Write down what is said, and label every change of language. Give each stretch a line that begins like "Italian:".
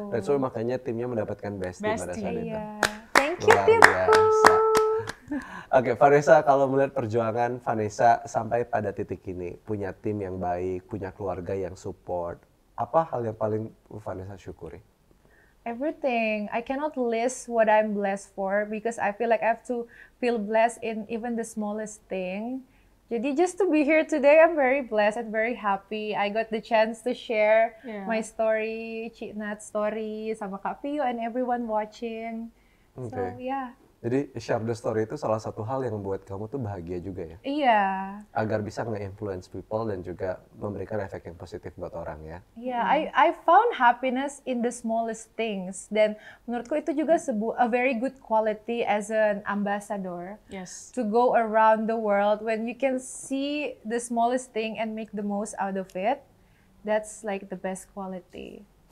Indonesian: Dan so makanya timnya mendapatkan
English: best team
Indonesian: pada saat itu.
English: Iya. Thank you,
Indonesian: Luar timku. biasa. Oke, Vanessa, kalau melihat perjuangan Vanessa sampai pada titik ini, punya tim yang baik, punya keluarga yang support, apa hal yang paling Vanessa syukuri?
English: Everything. I cannot list what I'm blessed for because I feel like I have to feel blessed in even the smallest thing. Jadi just to be here today, I'm very blessed and very happy. I got the chance to share my story, Cinat's story, sama Kak Pio and everyone watching. So yeah.
Indonesian: Jadi
English: share the story
Indonesian: itu salah satu hal yang membuat kamu tuh bahagia juga ya? Iya. Agar bisa
English: nge-influence people
Indonesian: dan juga memberikan efek yang positif buat orang ya?
English: Iya, I found happiness in the smallest things.
Indonesian: Dan menurutku itu juga
English: a very good quality as an ambassador. Yes. To go around the world when you can see the smallest thing and make the most out of it. That's like the best quality.